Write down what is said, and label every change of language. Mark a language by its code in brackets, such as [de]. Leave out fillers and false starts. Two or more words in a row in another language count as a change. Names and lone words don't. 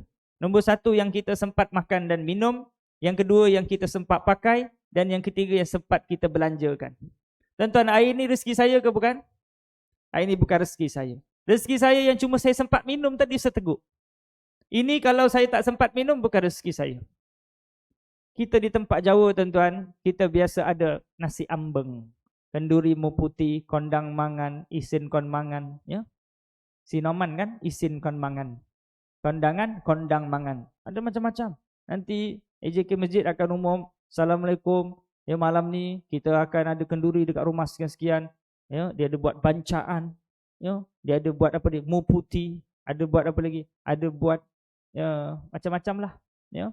[ms] Nombor 1 yang kita sempat makan dan minum, yang kedua yang kita sempat pakai, dan yang ketiga yang sempat kita belanjakan. Tuan-tuan, air ni rezeki saya ke bukan? Air ni bukan rezeki saya. Rezeki saya yang cuma saya sempat minum tadi seteguk. Ini kalau saya tak sempat minum, bukan rezeki saya. Kita di tempat Jawa tuan-tuan, kita biasa ada nasi ambeng. [jv] Kenduri mu putih, kondang mangan, isin kon mangan, ya. Sinoman kan, isin kon mangan. Kondangan, kondang mangan. [ms] Ada macam-macam. Nanti AJK Masjid akan umum, Assalamualaikum, ya malam ni kita akan ada kenduri dekat rumah sekian-sekian. Ya, dia ada buat bancaan, ya, dia ada buat apa dia, mu putih, ada buat apa lagi? Ada buat ya macam-macam lah, ya.